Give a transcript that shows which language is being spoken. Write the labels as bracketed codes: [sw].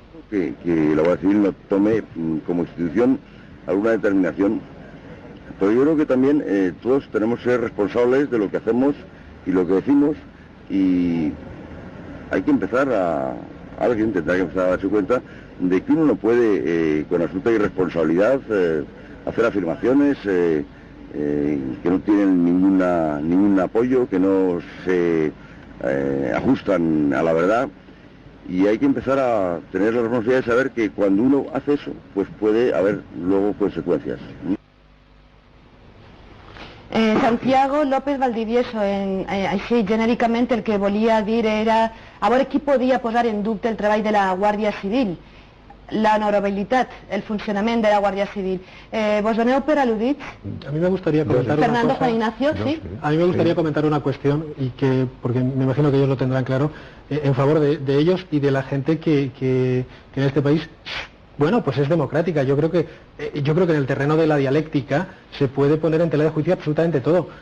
[es] Que la Guardia Civil no tome como institución alguna determinación, pero yo creo que también todos tenemos que ser responsables de lo que hacemos y lo que decimos, y hay que empezar alguien tendrá que empezar a darse cuenta de que uno no puede con absoluta irresponsabilidad hacer afirmaciones que no tienen ningún apoyo, que no se ajustan a la verdad. Y hay que empezar a tener la responsabilidad de saber que cuando uno hace eso, pues puede haber luego consecuencias. [ca] Santiago López Valdivieso, així genèricament el que volia dir era a veure qui podia posar en dubte el treball de la Guàrdia Civil, la honorabilitat, el funcionament de la Guàrdia Civil. Vos doneu per al·ludits? [es] A mí me gustaría comentar Fernando, una cosa. Juan Ignacio, ¿sí? A mí me gustaría comentar una cuestión, y que, porque me imagino que ellos lo tendrán claro, en favor de ellos y de la gente que en este país, bueno, pues es democrática. Yo creo que en el terreno de la dialéctica se puede poner en tela de juicio absolutamente todo.